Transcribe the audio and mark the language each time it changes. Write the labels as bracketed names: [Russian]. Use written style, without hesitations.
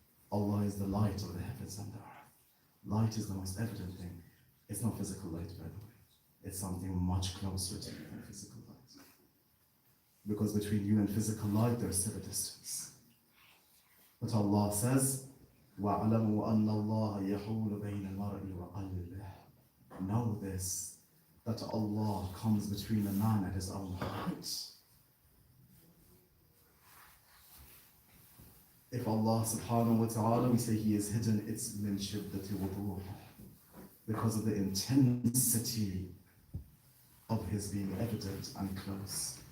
[English] Allah is the light of the heavens and the earth. Light is the most evident thing. It's not physical light, by the way. It's something much closer to you than physical light. Because between you and physical light, there's still a distance. But Allah says, [Arabic] وَاعْلَمُوا أَنَّ اللَّهَ يَحُولُ بَيْنَ الْمَرْءِ وَقَلْبِهِ. [English] Know this, that Allah comes between a man and his own heart. If Allah subhanahu wa ta'ala, we say He is hidden, it's [Arabic] min shiddati wuduh, [English] because of the intensity of His being evident and close.